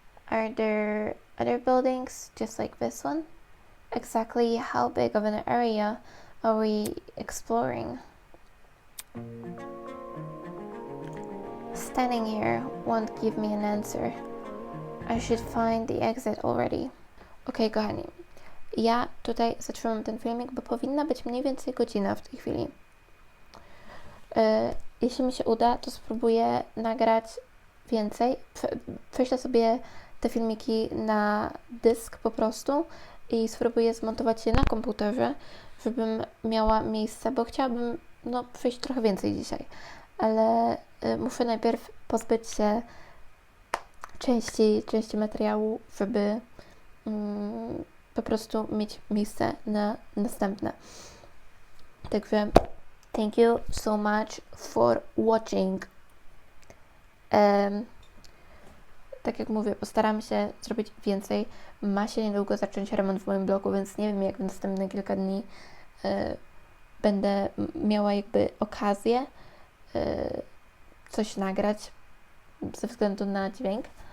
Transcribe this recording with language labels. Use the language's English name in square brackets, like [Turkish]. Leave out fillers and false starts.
[English] Are there other buildings just like this one? Exactly how big of an area are we exploring? Standing here won't give me an answer. I should find the exit already. [Polish] Okej, kochani. Ja tutaj zatrzymam ten filmik, bo powinna być mniej więcej godzina w tej chwili. Jeśli mi się uda, to spróbuję nagrać więcej. Prześlę sobie te filmiki na dysk po prostu i spróbuję zmontować je na komputerze, żebym miała miejsce, bo chciałabym przejść trochę więcej dzisiaj. Ale muszę najpierw pozbyć się części materiału, żeby po prostu mieć miejsce na następne. Także [English] thank you so much for watching. [Polish] Tak jak mówię, postaram się zrobić więcej. Ma się niedługo zacząć remont w moim blogu, więc nie wiem, jak w następne kilka dni będę miała jakby okazję coś nagrać ze względu na dźwięk.